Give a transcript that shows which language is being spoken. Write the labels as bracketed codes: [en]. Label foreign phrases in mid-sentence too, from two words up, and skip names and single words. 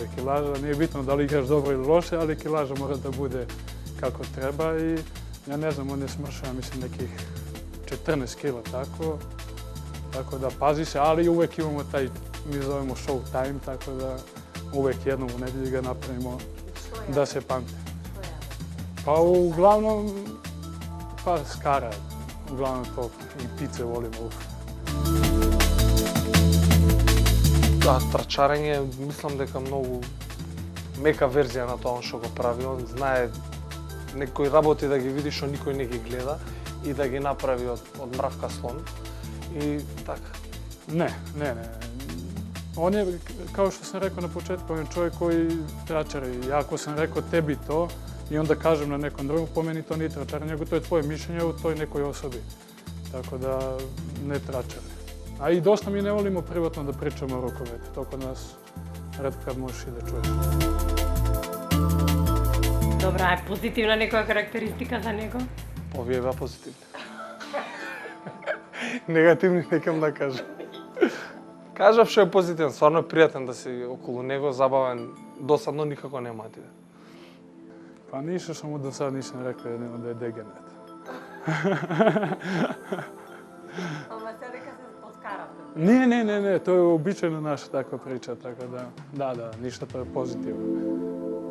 [sr] Nije bitno da li igraš dobro ili loše, ali kilaža mora da bude kako treba i ja ne znam, on je smršao, mislim, nekih 14 kila, tako da pazi se, ali uvek imamo taj, mi zovemo [en] show time, [sr] tako da uvek jednom u nedelji ga napravimo da se pamte. Pa uglavnom, pa skara, uglavnom to i pice volimo. [mk] Да, трчарење, мислам дека многу мека верзија на тоа што го прави. Он знае некои работи да ги види што никој не ги гледа и да ги направи од мравка слон. И така. [sr] Ne. On je, kao što sam rekao na početku, on je čovjek koji tračari. Ja ako sam rekao tebi to i onda kažem na nekom drugom, po meni to nije tračarenje, nego to je tvoje mišljenje u toj nekoj osobi. Tako da ne tračari. A i dosta mi ne volimo privatno da pričamo o rukometu. To kod nas retko kad možeš i da čuješ. [mk] Добра, је позитивна некоја карактеристика за него? Овие беа позитивни. Негативни некам да кажам. Кажав што е позитивен, стварно е пријатен да си околу него, забавен, досадно никако нема да иде. [sr] Pa ništa što mu do sada nisam rekao da je degenet. [mk] Ама се дека се подкарате. [sr] Ne, to je uobičajena naša takva priča, tako da, ništa, to je pozitivno.